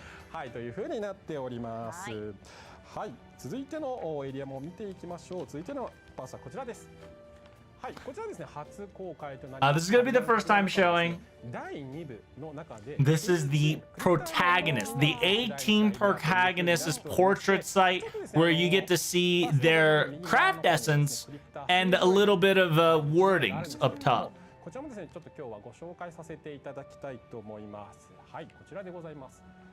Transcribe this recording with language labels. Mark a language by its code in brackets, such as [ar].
[ja] はい、という風になっております。はい、続いてのエリアも見ていきましょう。続いてのパースはこちらです。はい、こちらですね、初公開となります。 [en] This is gonna be the first time showing. [ja] 第2部の中で [en] This is the protagonist, the A-team protagonist's portrait site, where you get to see their craft essence and a little bit of wordings up top. [ja] こちらもですね、ちょっと今日はご紹介させていただきたいと思います。はい、こちらでございます。